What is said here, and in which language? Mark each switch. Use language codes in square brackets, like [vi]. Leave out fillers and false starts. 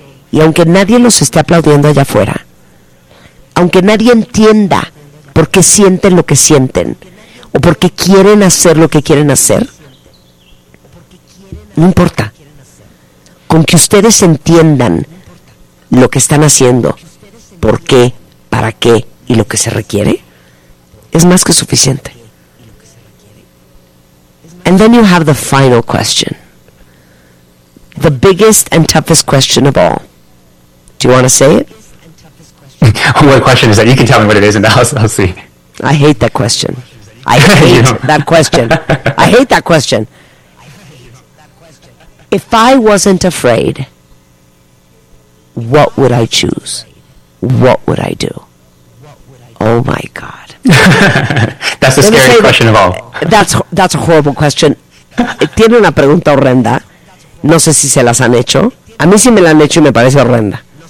[es] Y aunque nadie los esté aplaudiendo allá afuera, aunque nadie entienda por qué sienten lo que sienten, o por qué quieren hacer lo que quieren hacer, no importa. Con que ustedes entiendan lo que están haciendo, por qué, para qué, y lo que se requiere, es más que suficiente. [en] And then you have the final question. The biggest and toughest question of all. Do you want to say it? What question is that? You can tell me what it is and I'll see. I hate that question. I hate that question. I hate that question. If I wasn't afraid, what would I choose? What would I do? Oh my God. That's the scariest question of all. That's a horrible question. [es] Tiene una pregunta horrenda. No sé si se las han hecho. A mí sí me la han hecho y me parece horrenda.